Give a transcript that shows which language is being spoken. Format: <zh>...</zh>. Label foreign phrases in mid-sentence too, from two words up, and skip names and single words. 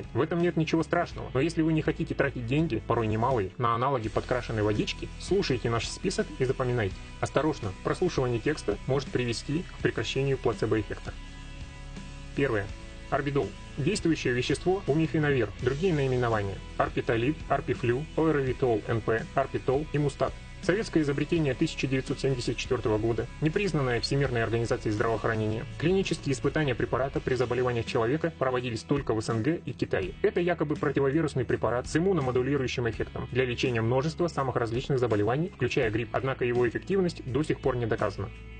<ru>В этом нет ничего страшного. Но если вы не хотите тратить деньги, порой немалые, на аналоги подкрашенной водички, слушайте наш список и запоминайте. Осторожно, прослушивание текста может привести к прекращению плацебо-эффекта. Первое. Орбидол. Действующее вещество умифенавир. Другие наименования: арпитолит, арпифлю, ойровитол НП, арпитол и мустат. Советское изобретение 1974 года, непризнанное Всемирной организацией здравоохранения. Клинические испытания препарата при заболеваниях человека проводились только в СНГ и Китае. Это якобы противовирусный препарат с иммуномодулирующим эффектом для лечения множества самых различных заболеваний, включая грипп, однако его эффективность до сих пор не доказана.</ru>